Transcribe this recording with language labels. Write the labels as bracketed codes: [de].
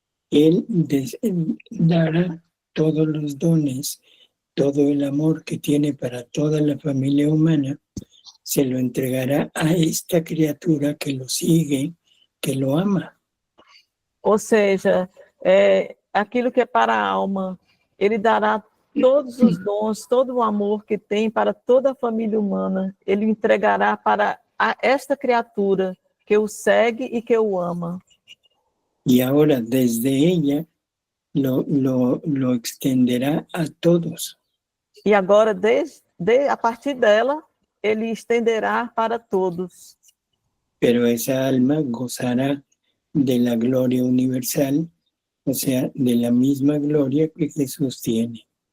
[es] Él dará todos los dones, todo el amor que tiene para toda la familia humana, se lo entregará a esta criatura que lo sigue, que lo ama. [pt] Ou seja, aquilo que é para a alma, ele dará todos os dons, todo o amor que tem para toda a família humana, ele entregará para esta criatura que o segue e que o ama. [es] Y ahora desde ella lo extenderá a todos. [pt] E agora, a partir dela, ele estenderá para todos. [es] Pero esa alma gozará de la gloria universal, o sea, de la misma gloria que Jesús tiene.